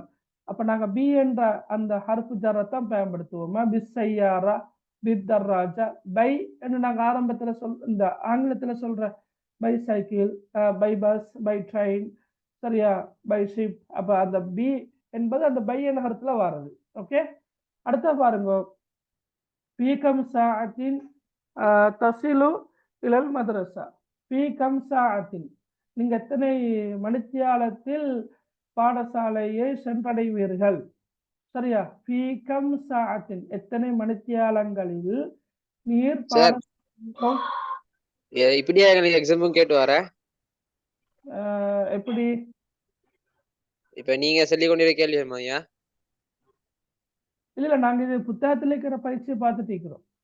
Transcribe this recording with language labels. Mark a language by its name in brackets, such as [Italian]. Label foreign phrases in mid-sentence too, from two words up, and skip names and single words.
[Tamil] அப்ப நாங்க பி என்ற அந்த [Arabic] حرف جر [Tamil] பயன்படுத்துவோமா? [Arabic] بالسيارة، بالدراجة, [Tamil] பை என்று நாங்க ஆரம்பத்துல இந்த ஆங்கிலத்துல சொல்ற [English] by cycle, by bus, by train, [Tamil] சரியா? [English] by ship. [Tamil] அப்ப அந்த பி என்பது அந்த பை என்ற ஹர்ஃப்ல வாரது. ஓகே. அடுத்த பாருங்க. [Arabic] في كم ساعة تصل إلى المدرسة في كم ساعة [Tamil] நீங்க எத்தனை மணித்தியாலத்தில் பாடசாலையை சென்றடைவீர்கள் சரியா [Arabic] في كم ساعة [Tamil] எத்தனை மணித்தியாலங்களில் நீர் சார் இப்படியா எங்களுக்கு எக்ஸாமும் கேட்டு வர எப்படி இப்ப நீங்க சொல்லிக் கொண்டிருக்க கேள்வி ஐயா இல்ல நாங்க இது புத்தகத்துல இருக்கிற பயிற்சியை பார்த்துட்டு இருக்கிறோம்